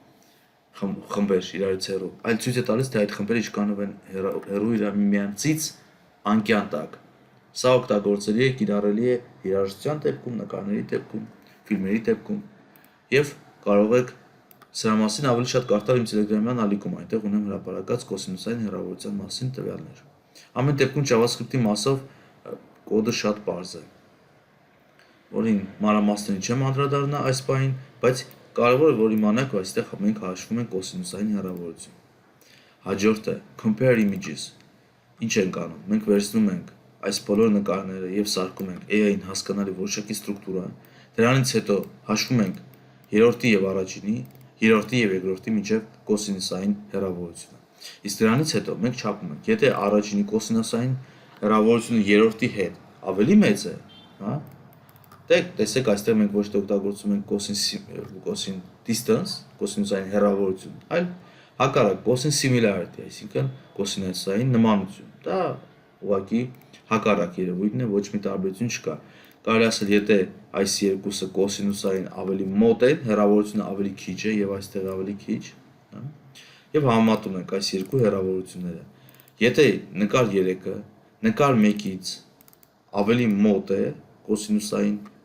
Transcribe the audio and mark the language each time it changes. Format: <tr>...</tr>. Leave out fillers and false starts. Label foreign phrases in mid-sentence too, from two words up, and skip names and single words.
<hy>խմբեր իրարից հեռու, այլ ցույց է տալիս թե այդ խմբերը ինչքանով են հեռու իրար միմյանցից անկյան տակ։ Սա օգտագործելի է, կիրառելի է երաժշտության դեպքում, նկարների դեպքում, ֆիլմերի դեպքում եւ կարող եք սրա մասին ավելի շատ կարդալ իմ Telegram-յան ալիքում, այնտեղ ունեմ հրապարակած կոսինուսային հեռավորության մասին տվյալներ։ Ամեն դեպքում JavaScript-ի մասով կոդը շատ պարզ է, որին մանրամասներին չեմ անդրադառնա այս պահին, բայց կարևոր է որ իմանաք, որ այստեղ մենք հաշվում ենք կոսինուսային հեռավորություն։ Հաջորդը</hy> <en>compare images։</en> <hy>Ինչ ենք անում։ Մենք վերցնում ենք այս բոլոր նկարները եւ սարքում ենք AI-ին հասկանալի որոշակի ստրուկտուրա, դրանից հետո հաշվում ենք երրորդի եւ առաջինի, երրորդի եւ երկրորդի միջև կոսինուսային հեռավորությունը։ Իսկ դրանից հետո մենք չափում ենք, եթե առաջինի կոսինուսային հեռավորությունը երրորդի հետ ավելի մեծ է, հա, տեսեք այստեղ մենք ոչ թե օգտագործում ենք</hy> <en>cosine distance,</en> <hy>կոսինուսային հեռավորություն, այլ հակառակ</hy> <en>cosine similarity,</en> <hy>այսինքն կոսինուսային նմանություն։ Դա ուղղակի հակառակ երևույթն է, ոչ մի տարբերություն չկա։ Կարելի ասել, եթե այս երկուսը կոսինուսային ավելի մոտ են, հեռավորությունը ավելի քիչ է եւ այստեղ ավելի քիչ, հա, եւ համեմատում ենք այս երկու հեռավորությունները։ Եթե նկար 3-ը նկար 1-ից ավելի մոտ է կոսինուսային,</hy>